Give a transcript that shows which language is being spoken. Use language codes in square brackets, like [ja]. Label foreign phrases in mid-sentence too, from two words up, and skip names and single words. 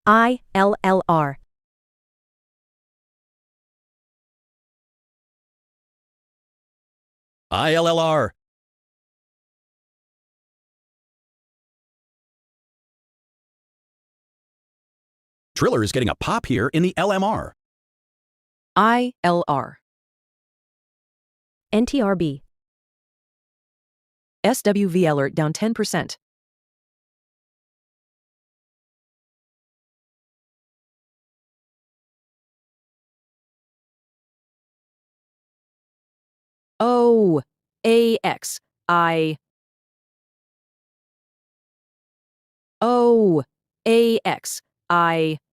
[en] ILLR. ILLR. Triller is getting a pop here in the LMR. ILR. NTRB. SWV alert down 10%. O AX I O AX I